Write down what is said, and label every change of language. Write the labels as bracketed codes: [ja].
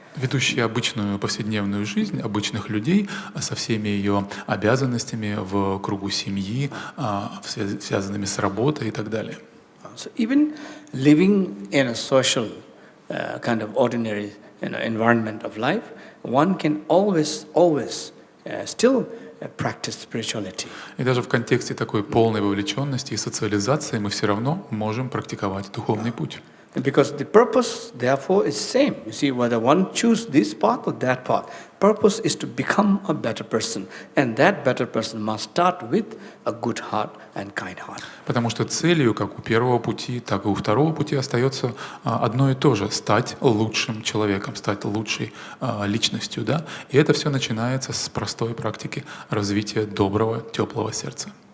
[ru] Ведущие обычную повседневную жизнь обычных людей со всеми ее обязанностями в кругу семьи, связанными с работой и так далее. [en] So even living in a social kind of ordinary environment of life, one can always still practice spirituality. [ru] И даже в контексте такой полной вовлеченности и социализации мы все равно можем практиковать духовный путь. [en] Because the purpose, therefore, is same. You see, whether one choose this path or that path, purpose is to become a better person, and that better person must start with a good heart and kind heart. [ru] Потому что целью, как у первого пути, так и у второго пути, остается одно и то же — стать лучшим человеком, стать лучшей личностью, да? И это все начинается с простой практики развития доброго, теплого сердца.